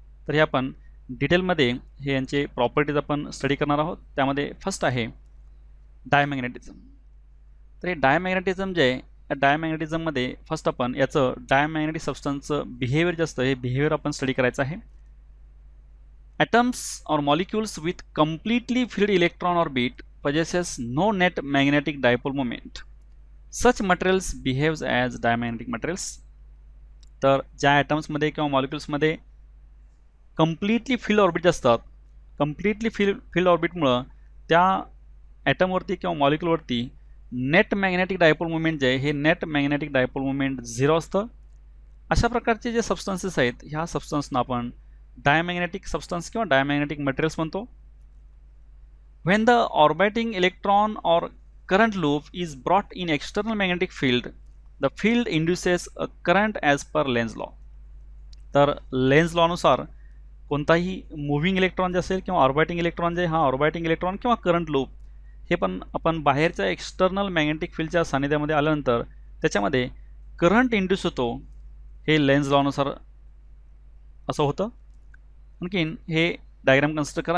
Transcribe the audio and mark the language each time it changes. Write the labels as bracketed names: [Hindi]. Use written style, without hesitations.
[Marathi] तर हे आपण डिटेलमध्ये हे यांचे प्रॉपर्टीज आपण स्टडी करणार आहोत. त्यामध्ये फर्स्ट आहे डायमॅग्नेटिझम. तर हे डायमॅग्नेटिझम जे आहे, या डायमॅग्नेटिझममध्ये फर्स्ट आपण याचं डायमॅग्नेटिक सबस्टन्सचं बिहेवियर जे असतं हे बिहेवियर आपण स्टडी करायचं आहे. [English] Atoms or molecules with completely filled electron orbit possesses no net magnetic dipole moment. Such materials behaves as diamagnetic materials. [Marathi] तर ज्या ॲटम्समध्ये किंवा मॉलिक्युल्समध्ये कम्प्लिटली फिल्ड ऑर्बिट असतात, कम्प्लिटली फिल्ड ऑर्बिटमुळं त्या ॲटमवरती किंवा मॉलिक्युलवरती नेट मॅग्नेटिक डायपोल मुवमेंट जे आहे हे नेट मॅग्नेटिक डायपोल मुवमेंट 0 असतं. अशा प्रकारचे जे सबस्टन्सेस आहेत ह्या सबस्टन्सना आपण डायमॅग्नेटिक सबस्टन्स किंवा डायमॅग्नेटिक मटेरियल्स म्हणतो. [English] When the orbiting electron or current loop is brought in external magnetic field, the field induces a current as per Lenz law. [Marathi] तर लेन्झ लॉनुसार कोणताही मुव्हिंग इलेक्ट्रॉन जे असेल किंवा ऑर्बिटिंग इलेक्ट्रॉन जे हा ऑर्बिटिंग इलेक्ट्रॉन किंवा करंट लूप हे पण आपण बाहेरच्या एक्सटर्नल मॅग्नेटिक फील्डच्या सानिध्यामध्ये आल्यानंतर त्याच्यामध्ये करंट इंड्यूस होतो. हे लेन्झ लॉनुसार असं होतं. आणखीन हे डायग्राम कन्सिडर करा.